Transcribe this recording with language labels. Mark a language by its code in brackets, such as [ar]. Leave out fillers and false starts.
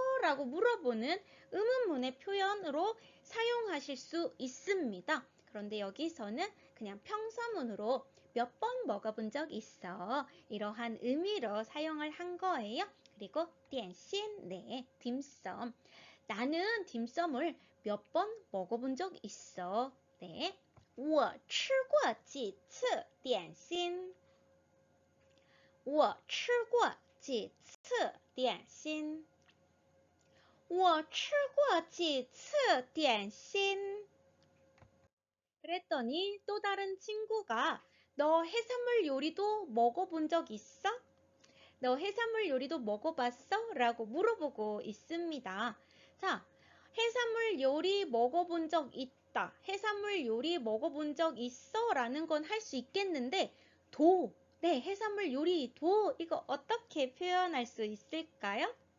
[ko] 라고 물어보는 의문문의 표현으로 사용하실 수 있습니다. 그런데 여기서는 그냥 평서문으로 몇 번 먹어본 적 있어. 이러한 의미로 사용을 한 거예요. 그리고 点心, 네, 딤섬. 나는 딤섬을 몇 번 먹어본 적 있어. 네. [zh] 我吃过几次点心我吃过几次点心我吃过几次点心 [ko] 그랬더니 또 다른 친구가 너 해산물 요리도 먹어본 적 있어? 너 해산물 요리도 먹어봤어? 라고 물어보고 있습니다. 자, 해산물 요리 먹어본 적 있다. 해산물 요리 먹어본 적 있어? 라는 건 할 수 있겠는데 네, 해산물 요리 이거 어떻게 표현할 수 있을까요?